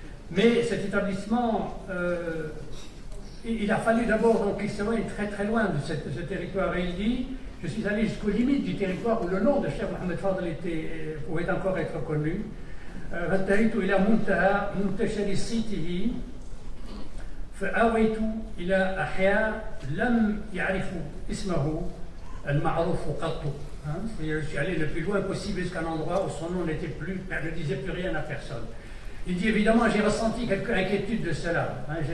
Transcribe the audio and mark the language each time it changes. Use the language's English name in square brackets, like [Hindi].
[French] Mais cet établissement, il a fallu d'abord donc qu'il s'éloigne très très loin de ce territoire. Et il dit, je suis allé jusqu'aux limites du territoire où le nom de Cheikh Mohamed Fadl pouvait encore être connu. [Arabic] فانتهيت إلى منتشر صيته فآويت إلى أحياء لم يعرفوا اسمه المعروف قط. [French] Je suis allé le plus loin possible jusqu'à un endroit où son nom ne disait plus rien à personne. Il dit évidemment j'ai ressenti quelque inquiétude de cela.